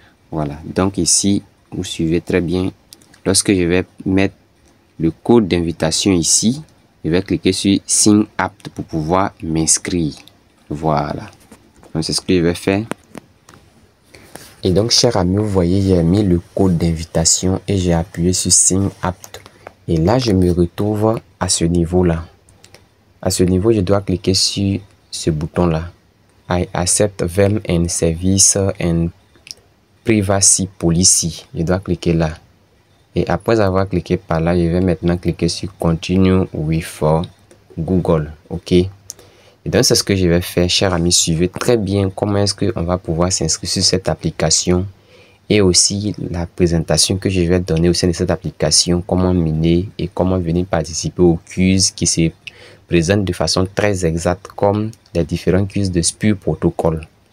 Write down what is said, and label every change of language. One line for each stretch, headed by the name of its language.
French: Voilà, donc ici, vous suivez très bien. Lorsque je vais mettre le code d'invitation ici, je vais cliquer sur sign up pour pouvoir m'inscrire. Voilà. Donc, c'est ce que je vais faire. Et donc, chers amis, vous voyez, j'ai mis le code d'invitation et j'ai appuyé sur Sign Up. Et là, je me retrouve à ce niveau-là. À ce niveau, je dois cliquer sur ce bouton-là.
English: I accept them and service and privacy policy.
French: Je dois cliquer là. Et après avoir cliqué par là, je vais maintenant cliquer sur Continue with Google. OK? Et donc, c'est ce que je vais faire, chers amis. Suivez très bien comment est-ce qu'on va pouvoir s'inscrire sur cette application et aussi la présentation que je vais donner au sein de cette application, comment miner et comment venir participer aux quiz qui se présentent de façon très exacte comme les différents quiz de Spur Protocol.